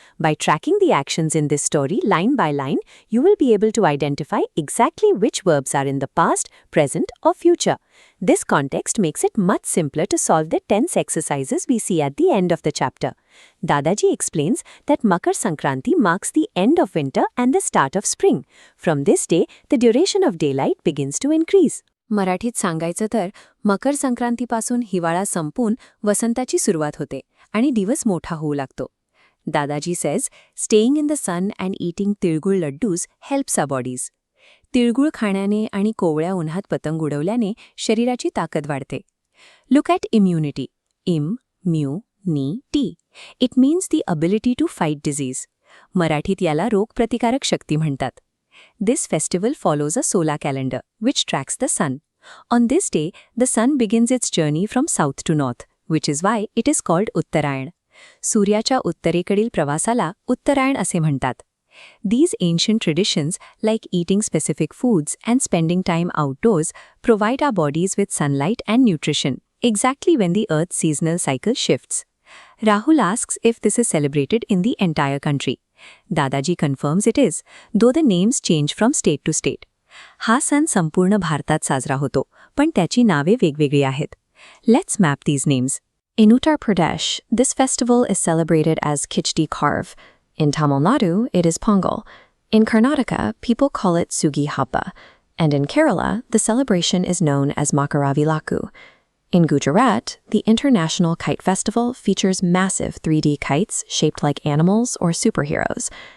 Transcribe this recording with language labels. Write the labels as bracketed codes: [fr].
[en] By tracking the actions in this story line by line, you will be able to identify exactly which verbs are in the past, present, or future. This context makes it much simpler to solve the tense exercises we see at the end of the chapter. Dadaji explains that Makar Sankranti marks the end of winter and the start of spring. From this day, the duration of daylight begins to increase. [mr] मराठीत सांगायचं तर मकर संक्रांतीपासून हिवाळा संपून वसंताची सुरुवात होते आणि दिवस मोठा होऊ लागतो. [en] Dadaji says, staying in the sun and eating tilgul laddus helps our bodies. [mr] तिळगुळ खाण्याने आणि कोवळ्या उन्हात पतंग उडवल्याने शरीराची ताकद वाढते. [en] Look at immunity. Im, mu, ni, ti. It means the ability to fight disease. [mr] मराठीत याला रोगप्रतिकारक शक्ती म्हणतात. [en] This festival follows a solar calendar, which tracks the sun. On this day, the sun begins its journey from south to north, which is why it is called Uttarayan. [mr] सूर्याच्या उत्तरेकडील प्रवासाला उत्तरायण असे म्हणतात. [en] These ancient traditions, like eating specific foods and spending time outdoors, provide our bodies with sunlight and nutrition, exactly when the Earth's seasonal cycle shifts. Rahul asks if this is celebrated in the entire country. Dadaji confirms it is, though the names change from state to state. [mr] हा सण संपूर्ण भारतात साजरा होतो, पण त्याची नावे वेगवेगळी आहेत. [en] Let's map these names. In Uttar Pradesh, this festival is celebrated as Khichdi Karv. In Tamil Nadu, it is Pongal. In Karnataka, people call it Sugi Happa. And in Kerala, the celebration is known as Makaravilakku. In Gujarat, the International Kite Festival features massive 3D kites shaped like animals or superheroes.